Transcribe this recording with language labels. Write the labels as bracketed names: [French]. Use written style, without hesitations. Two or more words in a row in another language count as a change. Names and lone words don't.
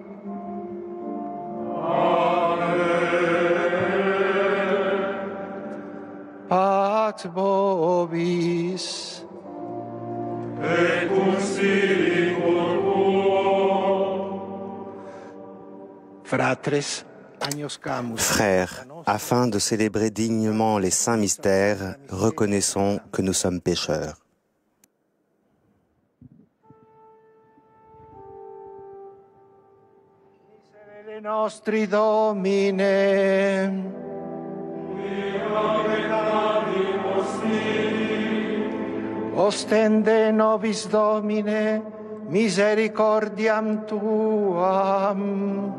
[Latin] Amen. Pax vobis. Et cum spiritu tuo. Fratres, [French] Frères, afin de célébrer dignement les saints mystères, reconnaissons que nous sommes pécheurs. [Latin] Miserere nostri Domine, ostende nobis Domine, misericordiam Tuam.